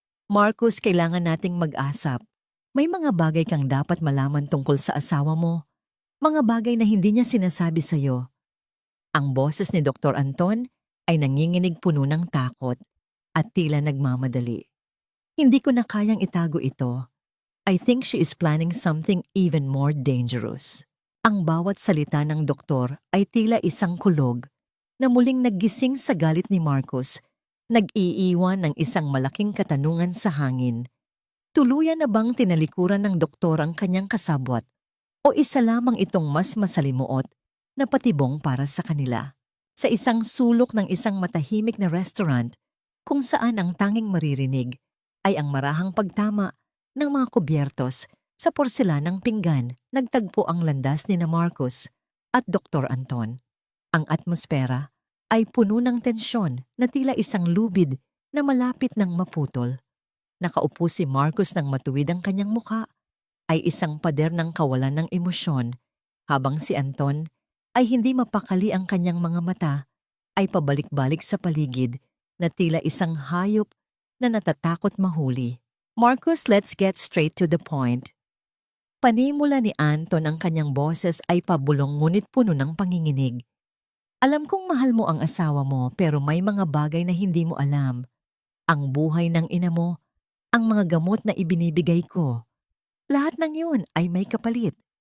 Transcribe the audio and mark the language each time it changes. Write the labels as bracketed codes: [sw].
[tl] Marcos, kailangan nating mag-asap. May mga bagay kang dapat malaman tungkol sa asawa mo. Mga bagay na hindi niya sinasabi sa'yo. Ang boses ni Dr. Anton ay nanginginig puno ng takot at tila nagmamadali. Hindi ko na kayang itago ito. [en] I think she is planning something even more dangerous. [tl] Ang bawat salita ng doktor ay tila isang kulog na muling naggising sa galit ni Marcos, nag-iiwan ng isang malaking katanungan sa hangin. Tuluyan na bang tinalikuran ng doktor ang kanyang kasabwat o isa lamang itong mas masalimuot na patibong para sa kanila? Sa isang sulok ng isang matahimik na restaurant kung saan ang tanging maririnig ay ang marahang pagtama ng mga kubyertos sa porselanang pinggan, nagtagpo ang landas ni na Marcos at Dr. Anton. Ang atmosfera ay puno ng tensyon na tila isang lubid na malapit ng maputol. Nakaupo si Marcos ng matuwid ang kanyang muka, ay isang pader ng kawalan ng emosyon, habang si Anton ay hindi mapakali ang kanyang mga mata, ay pabalik-balik sa paligid na tila isang hayop na natatakot mahuli. [en] Marcos, let's get straight to the point. [tl] Panimula ni Anton ang kanyang boses ay pabulong ngunit puno ng panginginig. Alam kong mahal mo ang asawa mo pero may mga bagay na hindi mo alam. Ang buhay ng ina mo, ang mga gamot na ibinibigay ko. Lahat ng yun ay may kapalit.